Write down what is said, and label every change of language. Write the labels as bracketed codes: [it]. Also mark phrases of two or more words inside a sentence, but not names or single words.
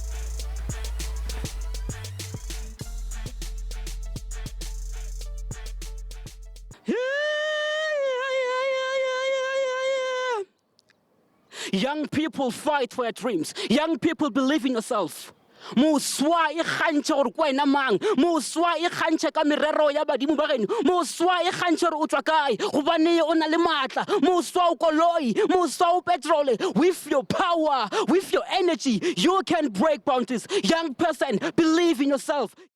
[en] Young people fight for your dreams. Young people believe in yourself. [nso] Muswa e khantsha gore kwa ena mang, muswa e khantsha ka merero ya badimo ba geno, muswa e khantsha gore o tswa kae gobane o na le matla, muswa o koloi, muswa o petrol. [en] With your power, with your energy, you can break boundaries. Young person, believe in yourself.